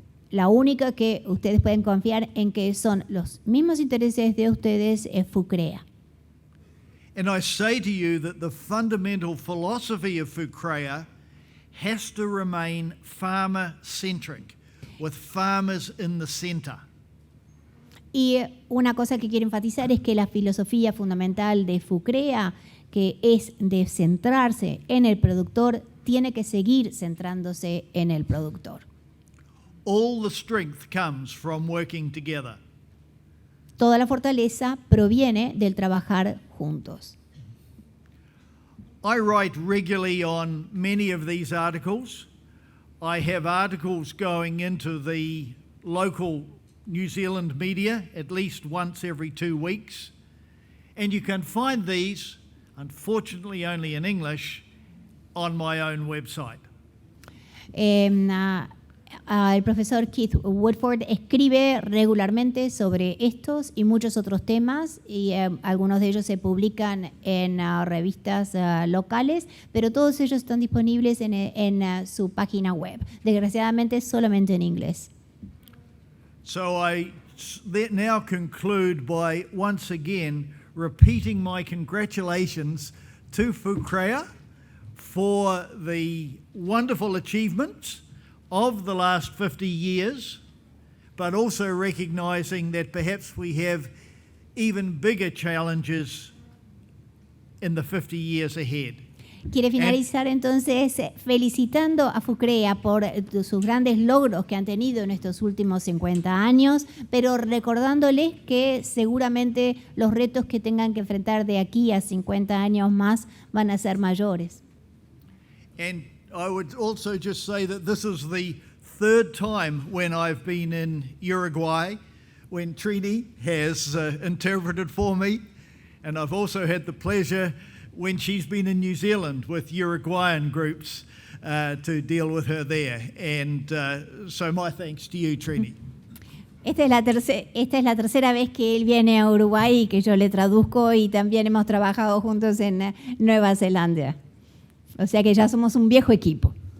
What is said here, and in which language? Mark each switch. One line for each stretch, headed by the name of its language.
Spanish: La única que ustedes pueden confiar en que son los mismos intereses de ustedes es Fucrea.
English: And I say to you that the fundamental philosophy of Fucrea has to remain farmer-centric, with farmers in the center.
Spanish: Y una cosa que quiero enfatizar es que la filosofía fundamental de Fucrea, que es de centrarse en el productor, tiene que seguir centrándose en el productor.
English: All the strength comes from working together.
Spanish: Toda la fortaleza proviene del trabajar juntos.
English: I write regularly on many of these articles. I have articles going into the local New Zealand media at least once every 2 weeks. And you can find these, unfortunately only in English, on my own website.
Spanish: El profesor Keith Woodford escribe regularmente sobre estos y muchos otros temas y algunos de ellos se publican en revistas locales, pero todos ellos están disponibles en su página web. Desgraciadamente solamente en inglés.
English: So I now conclude by once again repeating my congratulations to Fucrea for the wonderful achievements of the last 50 years, but also recognizing that perhaps we have even bigger challenges in the 50 years ahead.
Spanish: Quiere finalizar entonces felicitando a FUCREA por sus grandes logros que han tenido en estos últimos 50 años, pero recordándoles que seguramente los retos que tengan que enfrentar de aquí a 50 años más van a ser mayores.
English: And I would also just say that this is the third time when I've been in Uruguay, when Trini has interpreted for me, and I've also had the pleasure when she's been in New Zealand with Uruguayan groups to deal with her there. And so my thanks to you, Trini.
Spanish: Esta es la tercera vez que él viene a Uruguay y que yo le traduzco, y también hemos trabajado juntos en Nueva Zelanda. O sea que ya somos un viejo equipo.